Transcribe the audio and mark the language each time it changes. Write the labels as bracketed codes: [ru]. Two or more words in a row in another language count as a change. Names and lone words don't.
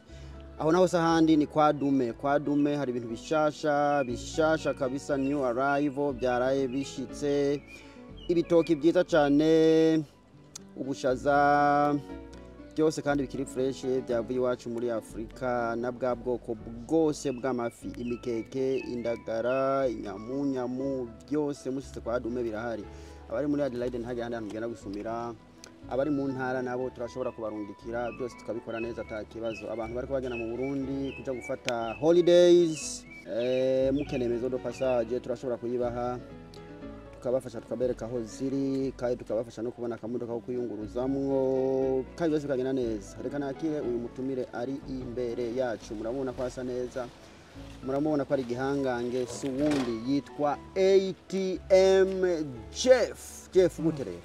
[rn] Aho naho sahandi ni kwa Dume hari ibintu bishasha kabisa, [en] new arrival, [rn] byaraye bishitse, ibitoki byiza cyane, ubushaza byose kandi bikiri fresh, byavuye iwacu muri Afrika, na bwa bwoko bwose bw'amafi, imikeke, indagara, inyamunyamu, byose mushitse kwa Dume birahari. Abari muri Adelaide ntaje handi hantu mugenda gusumira, abari mu ntara nabo turashobora kubarungikira, byose tukabikora neza ata kibazo. Abantu bari kubagena mu Burundi kuja gufata holidays, mukeneye [fr] maison de passage [rn] turashobora kuyibaha, tukabafasha tukabereka aho ziri, kandi tukabafasha no kubona akamodoka ko kuyunguruzamwo, kandi byose bikagenda neza. Reka nakire uyu mutumire ari imbere yacu, murabona ko asa neza, murabona ko ari gihangange, suwundi yitwa ATM Jeff Guterere.